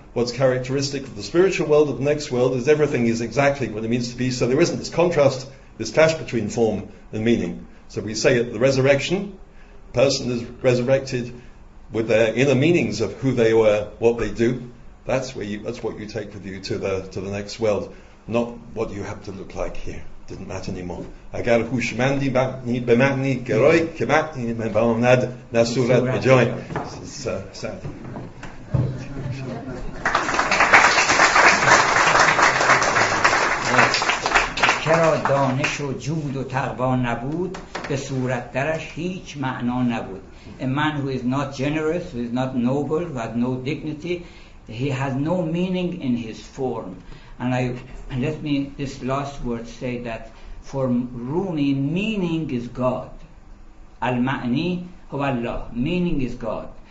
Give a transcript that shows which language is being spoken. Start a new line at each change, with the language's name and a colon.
English: What's characteristic of the spiritual world, of the next world, is everything is exactly what it means to be, so there isn't this contrast, this clash between form and meaning. So we say at the resurrection, the person is resurrected with their inner meanings of who they were, what they do. That's what you take with you to the next world, not what you have to look like here. Didn't matter anymore.
Persian: اگر هوشمندی به معنی گرای که معنی مباند نه صورت به جای.
English: Sad.
Persian: چرا دانش و جود و تقوا نبود به صورت درش هیچ معنا نبود.
English: A man who is not generous, who is not noble, who has no dignity, he has no meaning in his form. And let me this last word say that For Rumi, meaning is God.
Arabic: Al-Ma'ni huwa Allah.
English: Meaning is God.